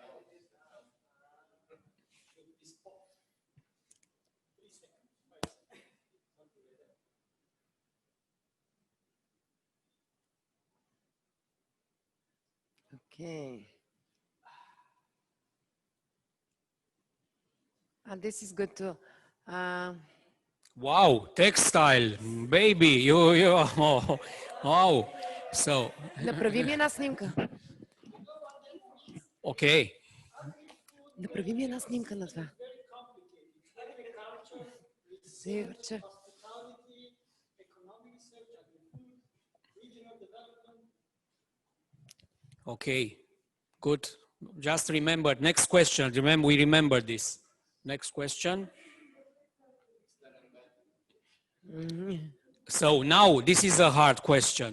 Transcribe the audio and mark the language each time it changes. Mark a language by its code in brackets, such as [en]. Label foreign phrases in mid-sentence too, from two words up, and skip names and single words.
[en] Okay. And this is good too. Wow, textile, baby, oh, wow. So. [bg] Направи ми една снимка. [en] Okay. [bg] Направи ми една снимка на това. Сигурче. [en] Okay, good. Just remember, next question. Remember, we remember this. Next question. So now this is a hard question.